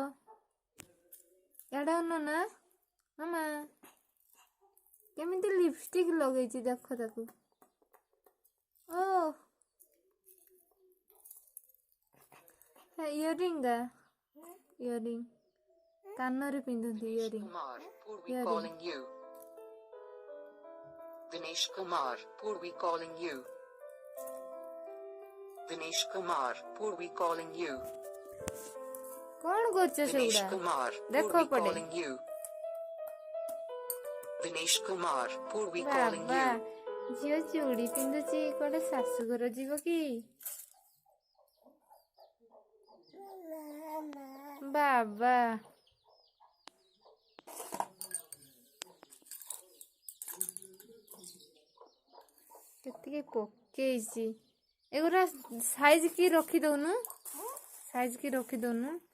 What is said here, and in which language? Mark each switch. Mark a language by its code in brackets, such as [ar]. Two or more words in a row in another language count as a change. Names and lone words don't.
[or] ଏଇଟା ନା ମାମା କେମିତି ଲିପଷ୍ଟିକ ଲଗେଇଛି ଦେଖ ତାକୁ। ଓ ଇୟରିଂ ଇୟରିଂ କାନରେ ପିନ୍ଧନ୍ତି ଇୟରିଂ। [en] Dinesh Kumar, Purvi calling you. Dinesh Kumar, Purvi calling you. [or] କଣ କରୁଛ [en] Dinesh [or] ସେଗୁଡା? [en] Kumar, [or] ଦେଖ [en] Purvi [or] ପଡେ। [en] calling you. Dinesh Kumar, Purvi calling [or] ବାବା [en] you. [or] ଝିଅ ଚୁଡ଼ି ପିନ୍ଧୁଛି କୁଆଡେ ଶାଶୁଘର ଯିବ କି? ବାବା କେତିକି ପକେଇଛି ଏଗୁରା ସାଇଜ କି ରଖିଦଉନୁ, ସାଇଜ କି ରଖିଦଉନୁ।